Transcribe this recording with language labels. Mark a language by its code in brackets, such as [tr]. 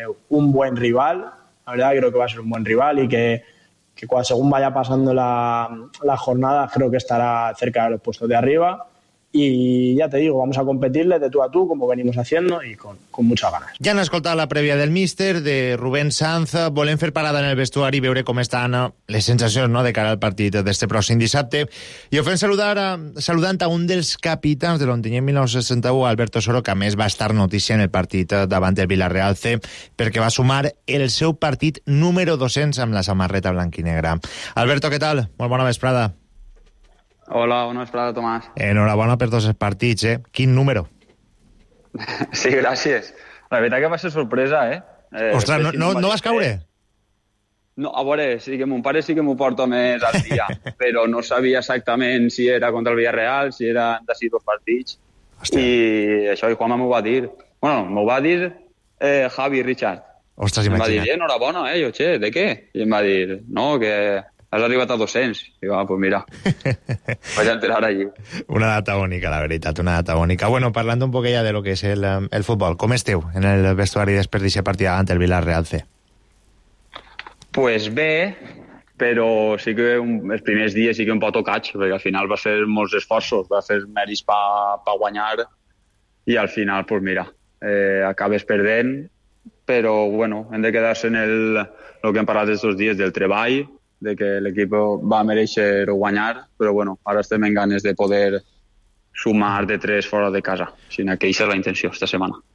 [es] un buen rival, la verdad creo que va a ser un buen rival y que cuando, según vaya pasando la jornada creo que estará cerca de los puestos de arriba y ya te digo, vamos a competirle de tú a tú como venimos haciendo y con muchas ganas. [ca] Ja han escoltat la prèvia del míster, de Rubén Sanz. Volem fer parada en el vestuari i veure com estan les sensacions, no?, de cara al partit d'este pròxim dissabte. I ho fem saludant a un dels capitans de l'Ontinyent 1961, Alberto Soro, que a més va estar notícia en el partit davant del Villarreal C, perquè va sumar el seu partit número 200 amb la samarreta blanquinegra. Alberto, què tal? Molt bona vesprada. Hola, bona vesprada, Tomàs. Enhorabona per dos partits, eh? Quin número? Sí, gràcies. La veritat que va ser sorpresa, eh? Ostres, no vas caure? No, a veure, sí que mon pare sí que m'ho porta més al dia, però no sabia exactament si era contra el Villarreal, si eren de 6 partits. Hòstia. I això, i Juanma m'ho va dir. Bueno, m'ho va dir Javi Richard. Ostres, imagina't. Em va dir, enhorabona, eh? Jo, che, de què? I em va dir, no, que has arribat a 200. I va, pues mira, vaig enterar allí. Una data bonica, la veritat, una data bonica. Bueno, parlant un poc ja de lo que és el futbol, com esteu en el vestuari després d'aquesta partida davant el Villarreal C? Pues bé, però sí que els primers dies sí que un poc tocats, perquè al final va fer molts esforços, va fer mèrits pa guanyar, i al final, pues mira, acabes perdent, però bueno, hem de quedar-se en el que hem parlat aquests dies del treball, de que l'equip va mereixer guanyar, però bueno, ara estem en ganes de poder sumar de 3 fora de casa, sinó que això és la intenció esta setmana.